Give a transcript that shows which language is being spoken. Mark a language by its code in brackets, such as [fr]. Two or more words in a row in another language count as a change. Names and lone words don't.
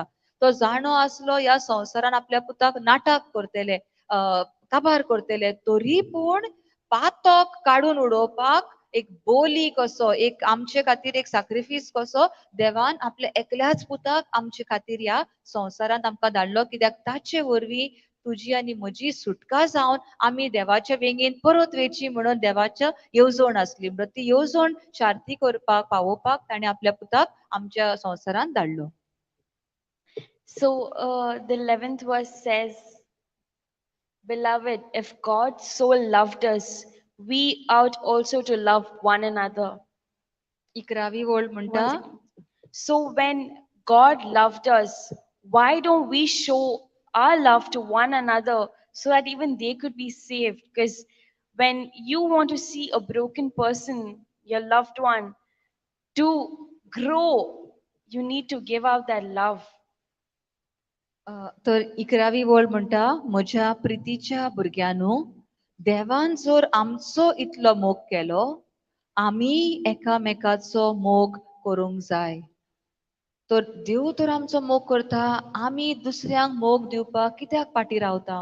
[kok] तो जाणो आसलो ह्या संवसारान आपल्या पुताक नाटक करतले, काबार करतले, तरी पूण पातक काडून उडोवपाक एक बोली कसो, एक आमचे खातीर एक सॅक्रिफीस कसो देवान आपल्या एकल्याच पुताक आमचे खातीर ह्या संवसारांत आमकां धाडलो. कित्याक ताचे वरवीं तुझी आणि म्हजी सुटका जावन आमी देवाच्या वेंगेन परत वेची म्हणून देवाच्या येवजण आसली म्हणून ती येवजण शांती करपाक पावोवपाक ताणें आपल्या पुताक आमच्या संवसारांत धाडलो. [en] So the 11th verse says, Beloved, if God so loved us, we ought also to love one another. [kok] 11वी ओळ म्हणटा, [en] One second. So when God loved us, why don't we show our love to one another so that even they could be saved? Because when you want to see a broken person, your loved one, to grow, you need to give out that love. [kok] तर 11वी ओळ म्हणटा, म्हज्या प्रितीच्या भुरग्यानो, देवान जर आमचो इतलो मोग केलो, आमी एकामेकाचो मोग करूंक जाय. तर देव तर आमचो मोग करता, आमी दुसऱ्यांक मोग दिवपाक कित्याक फाटीं रावता?